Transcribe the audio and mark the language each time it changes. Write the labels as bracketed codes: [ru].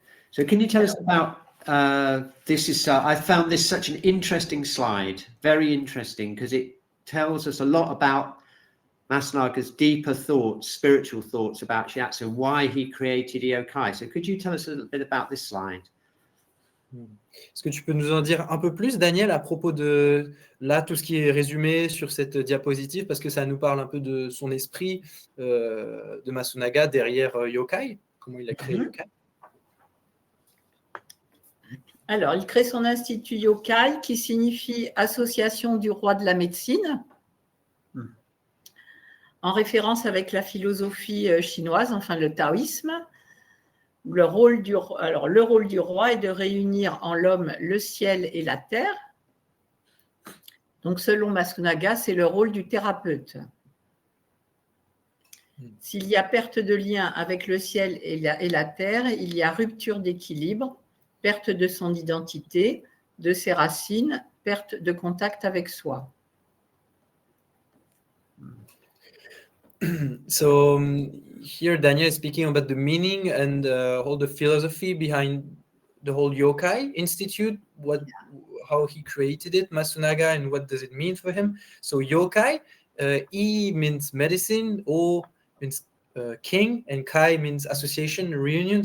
[en] So can you tell us about this? I found this such an interesting slide, very interesting, because it tells us a lot about Masunaga's deeper thoughts, spiritual thoughts about shiatsu and why he created yokai. So could you tell us a little bit about this slide? [fr] Est-ce que tu peux nous en dire un peu plus, Daniel, à propos de là, tout ce qui est résumé sur cette diapositive, parce que ça nous parle un peu de son esprit de Masunaga derrière yokai, comment il a créé yokai. Alors, il crée son institut yokai qui signifie Association du roi de la médecine, en référence avec la philosophie chinoise, enfin le taoïsme. Le rôle du roi est de réunir en l'homme le ciel et la terre. Donc, selon Masunaga, c'est le rôle du thérapeute. S'il y a perte de lien avec le ciel et la terre, il y a rupture d'équilibre, perte de son identité, de ses racines, perte de contact avec soi. [en] So here Daniel is speaking about the meaning and all the philosophy behind the whole yokai institute, how he created it, Masunaga, and what does it mean for him. So yokai, I means medicine, O means king, and Kai means association, reunion.